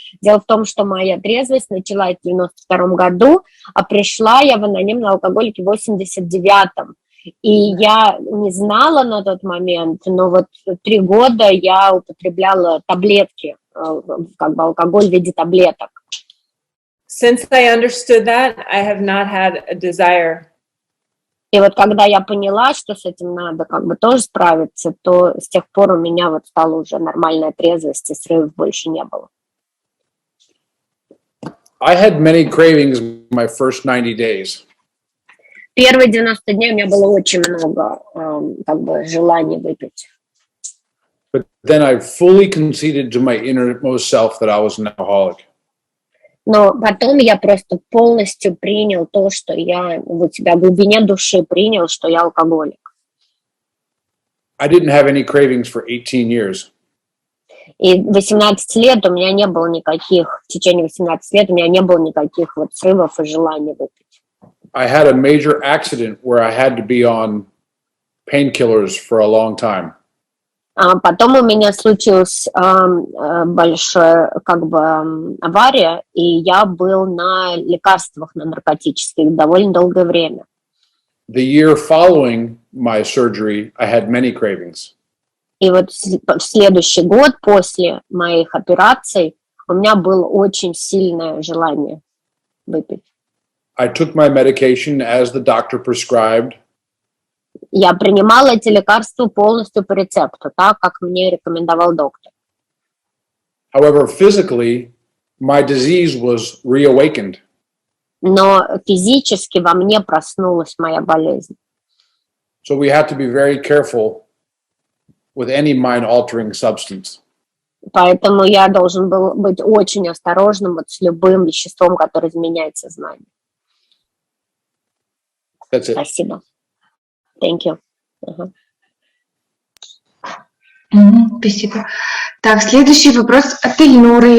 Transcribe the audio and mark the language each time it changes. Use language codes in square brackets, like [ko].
[ru] Дело в том, что моя трезвость началась в 92 году, а пришла я в анонимные алкоголики в 89-м. И я не знала на тот момент, но вот 3 года я употребляла таблетки, алкоголь в виде таблеток. [en] Since I understood that, I have not had a desire. [ru] И вот когда я поняла, что с этим надо тоже справиться, то с тех пор у меня стала уже нормальная трезвость, и срывов больше не было. [en] I had many cravings my first 90 days. [ru] Первые 90 дней у меня было очень много желаний выпить. [en] But then I fully conceded to my innermost self that I was an alcoholic. [ru] Но потом я просто полностью принял то, что я у себя в глубине души принял, что я алкоголик. [en] I didn't have any cravings for 18 years. [ru] И 18 лет у меня не было никаких, в течение 18 лет у меня не было никаких срывов и желаний выпить. [en] I had a major accident where I had to be on painkillers for a long time. [ru] Потом у меня случилась большая авария, и я был на лекарствах, на наркотических довольно долгое время. [en] The year following my surgery, I had many cravings. [ru] И вот в следующий год после моих операций у меня было очень сильное желание выпить. [en] I took my medication as the doctor prescribed. [ru] Я принимала эти лекарства полностью по рецепту, так, как мне рекомендовал доктор. [en] However, physically, my disease was reawakened. [ru] Но физически во мне проснулась моя болезнь. [en] So we have to be very careful with any mind-altering substance. [ru] Поэтому я должен был быть очень осторожным вот с любым веществом, которое изменяет сознание. [en] That's it. [ru] Спасибо. [en] Thank you. [ru] Спасибо. Так, следующий вопрос от Ильнуры.